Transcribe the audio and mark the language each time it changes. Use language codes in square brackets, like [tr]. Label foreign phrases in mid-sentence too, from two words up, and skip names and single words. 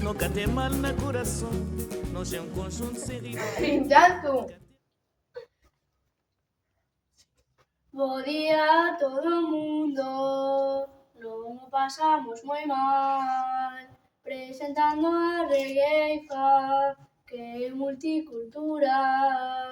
[pt] tem mal no coração. Nós é conjunto sem rival. [gl] Pinchazo. Bo día a todo mundo, non o pasamos moi mal, presentando a Regueifa, que é multicultural.